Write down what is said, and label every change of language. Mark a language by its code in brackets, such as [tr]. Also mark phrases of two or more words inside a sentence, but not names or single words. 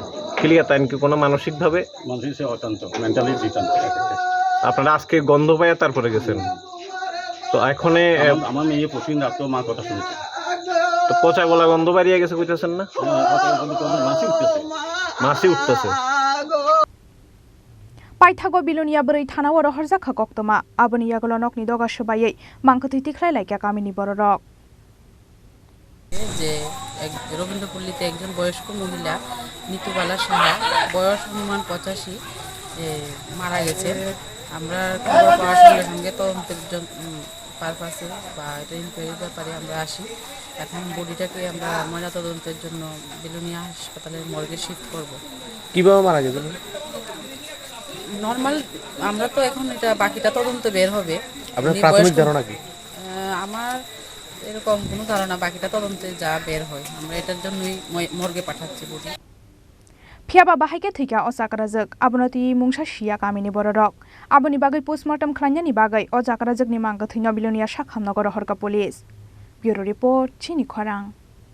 [bn] ক্লিয়ার তাই কি কোনো মানসিক ভাবে মানসিক অত্যন্ত [en] mentally disturb [bn] আপনারা আজকে গন্ধ পাইয়া তারপরে গেছেন তো এখন আমার মেয়ে প্রতিদিন রাত মা কথা শুনেছে তো পচা গলা গন্ধ বেরিয়ে গেছে কইতেছেন না মাছি উঠতেছে [trp] Paithago bilonia beri thanawo roharjakha koktoma aboni yagolo nokni doga sebaye mangkothi tikhlai laika kamini bororok [bn] যে রবীন্দ্রপল্লীতে একজন বয়স্ক মহিলা নিতুবালা সাহা বয়স অনুমান 85 মারা গেছে আমরা খবর পাওয়ার সঙ্গে সঙ্গে তদন্তের পারপাসে বা এটা ইনকোয়ারির ব্যাপারে আমরা আসি এখন বডিটাকে আমরা ময়না তদন্তের জন্য বিলোনিয়া হাসপাতালের মর্গে শিফট করব কিভাবে মারা গেছে নরমাল আমরা তো এখন এটা বাকিটা তদন্ত বের হবে আপনার প্রাথমিক ধারণা কি আমার এরকম কোনো ধারণা বাকিটা তদন্তে যা বের হয় আমরা এটার জন্যই মর্গে পাঠাচ্ছি বডি [trp] phiaba bahaike thika osakrajak abonoti mungsa sia kamini bororok aboni bagai postmortem khlanyani bagai o jakrajak ni mangkothi bilonia sakhamnagor horka [en] police bureau report [trp] chini khorang